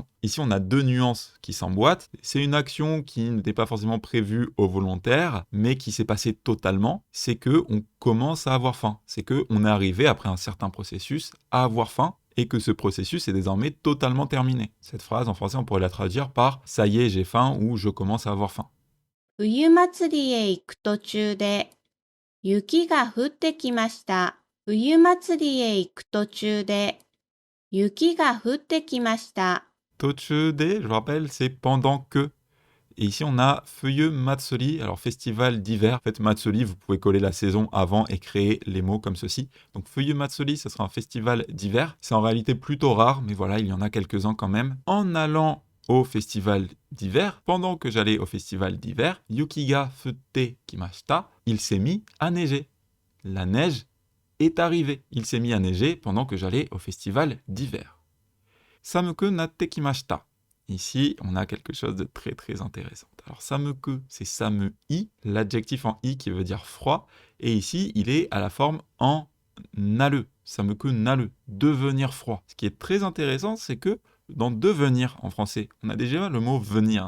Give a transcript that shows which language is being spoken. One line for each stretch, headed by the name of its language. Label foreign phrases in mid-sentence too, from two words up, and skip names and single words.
French: Ici, on a deux nuances qui s'emboîtent. C'est une action qui n'était pas forcément prévue au volontaire, mais qui s'est passée totalement. C'est que on commence à avoir faim. C'est que on est arrivé après un certain processus à avoir faim, et que ce processus est désormais totalement terminé. Cette phrase, en français, on pourrait la traduire par « ça y est, j'ai faim » ou « je commence à avoir faim ».
Japanese: 冬祭りへ行く途中で雪が降ってきました。冬祭りへ行く途中で雪が降ってきました。途中で,
French: je vous rappelle, c'est pendant que. Et ici, on a Feuilleux Matsuri, alors festival d'hiver. En fait, Matsuri, vous pouvez coller la saison avant et créer les mots comme ceci. Donc, Feuilleux Matsuri, ce sera un festival d'hiver. C'est en réalité plutôt rare, mais voilà, il y en a quelques-uns quand même. En allant au festival d'hiver, pendant que j'allais au festival d'hiver,
Japanese: 雪が降ってきました,
French: il s'est mis à neiger. La neige est arrivée. Il s'est mis à neiger pendant que j'allais au festival d'hiver.
Japanese: 寒くなってきました.
French: Ici, on a quelque chose de très très intéressant. Alors, sameku, c'est samui, l'adjectif en i qui veut dire froid. Et ici, il est à la forme en naru.
Japanese: 寒くなる,
French: devenir froid. Ce qui est très intéressant, c'est que dans devenir en français, on a déjà le mot venir.